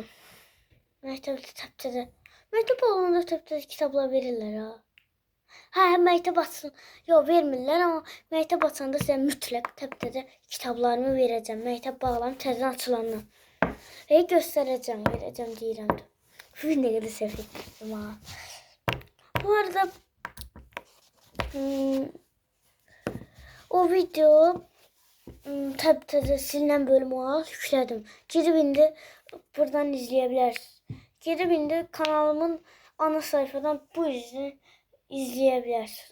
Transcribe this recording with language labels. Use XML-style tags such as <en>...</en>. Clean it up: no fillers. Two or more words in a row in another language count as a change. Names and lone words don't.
<az>Məktəbdə təptəzə. Məktəb bağlananda təptəzə kitablar verirlər ha. Məktəb açsın. Yox, vermirlər, amma məktəb açanda sizə mütləq təptəzə kitablarımı verəcəm. Məktəb bağlanıb təzədən açılandan.</az> <tr>Göstereceğim, vereceğim</tr> <az>deyirəm də.</az> <tr>Ne kadar sevindim ha. Bu arada o video təzə silinen bölümü olarak yükledim. Gidip indi buradan izleyebilirsiniz. Gidip indi kanalımın ana sayfadan bu izini izleyebilirsiniz.</tr>